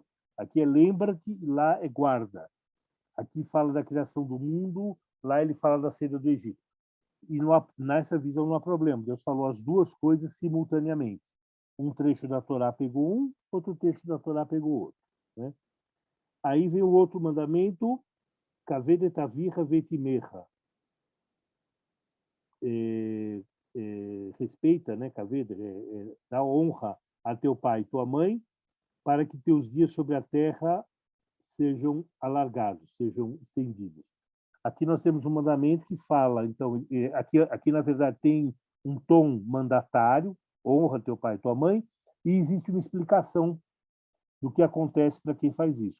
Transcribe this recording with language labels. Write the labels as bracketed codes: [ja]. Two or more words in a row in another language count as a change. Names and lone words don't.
[pt] Aqui é lembra-te, lá é guarda. Aqui fala da criação do mundo, lá ele fala da saída do Egito. E nessa visão não há problema. Deus falou as duas coisas simultaneamente. Um trecho da Torá pegou um, outro trecho da Torá pegou outro, né? Aí vem o outro mandamento, [he] כבד את אביך ואת אמך. [pt] Respeita, né, Kaved, dá honra a teu pai e tua mãe, para que teus dias sobre a terra sejam alargados, sejam estendidos. Aqui nós temos um mandamento que fala, então, aqui na verdade tem um tom mandatário, honra teu pai e tua mãe, e existe uma explicação do que acontece para quem faz isso.